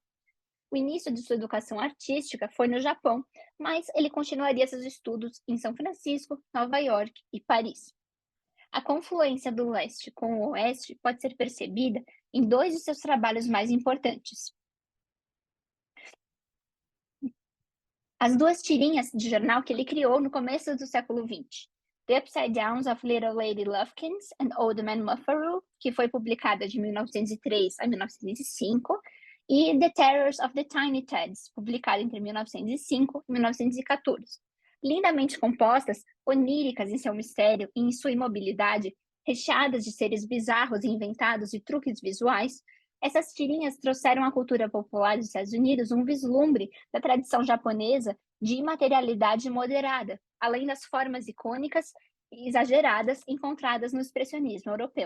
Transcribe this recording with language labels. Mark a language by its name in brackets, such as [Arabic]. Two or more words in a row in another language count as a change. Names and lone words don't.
[Portuguese] O início de sua educação artística foi no Japão, mas ele continuaria seus estudos em São Francisco, Nova York e Paris. A confluência do leste com o oeste pode ser percebida em 2 de seus trabalhos mais importantes. As 2 tirinhas de jornal que ele criou no começo do século XX. The Upside Downs of Little Lady Lovekins and Old Man Muffaroo, que foi publicada de 1903 a 1905, e The Terrors of the Tiny Teds, publicada entre 1905 e 1914. Lindamente compostas, oníricas em seu mistério e em sua imobilidade, recheadas de seres bizarros inventados e truques visuais, essas tirinhas trouxeram à cultura popular dos Estados Unidos um vislumbre da tradição japonesa de imaterialidade moderada, além das formas icônicas e exageradas encontradas no expressionismo europeu.